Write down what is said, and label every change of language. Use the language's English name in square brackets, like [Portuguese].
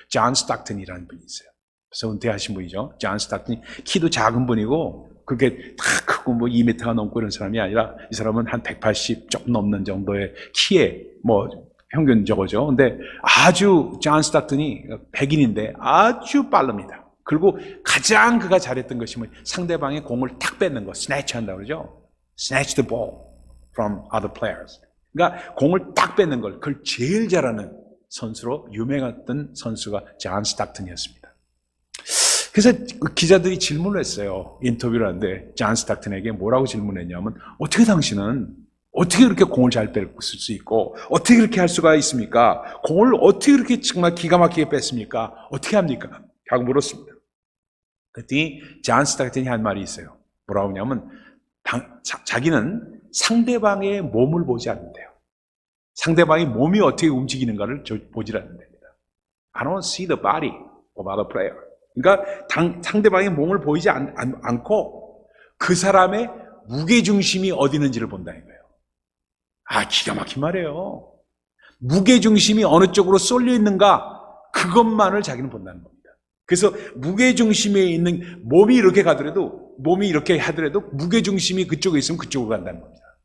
[Korean] 존 스타크턴이라는 분이 있어요. 그래서 은퇴하신 분이죠. 존 스타크턴이 키도 작은 분이고 그게 다 크고 2m가 넘고 이런 사람이 아니라 이 사람은 한 180 조금 넘는 정도의 키에 평균 저거죠. 근데 아주 존 스타크턴이 백인인데 아주 빠릅니다. 그리고 가장 그가 잘했던 것이 상대방의 공을 탁 뺏는 거, 스네치 한다고 그러죠. [English] snatch the ball from other players. [Korean] 그러니까 공을 딱 뺏는 걸, 그걸 제일 잘하는 선수로 유명했던 선수가 존 스타크턴이었습니다. 그래서 기자들이 질문을 했어요. 인터뷰를 하는데 존 스타크턴에게 뭐라고 질문했냐면, 어떻게 당신은 어떻게 그렇게 공을 잘 뺏을 수 있고 어떻게 그렇게 할 수가 있습니까? 공을 어떻게 그렇게 정말 기가 막히게 뺐습니까? 어떻게 합니까? 하고 물었습니다. 그랬더니 존 스타크턴이 한 말이 있어요. 뭐라고 하냐면, 자기는 상대방의 몸을 보지 않는데요. 상대방의 몸이 어떻게 움직이는가를 보지 않는답니다. [English] I don't see the body of other player. [Korean] 그러니까 상대방의 몸을 보이지 않고 그 사람의 무게중심이 어디 있는지를 본다는 거예요. 기가 막힌 말이에요. 무게중심이 어느 쪽으로 쏠려 있는가, 그것만을 자기는 본다는 겁니다. 그래서 무게중심에 있는 몸이 이렇게 하더라도 무게중심이 그쪽에 있으면 그쪽으로 간다는 겁니다.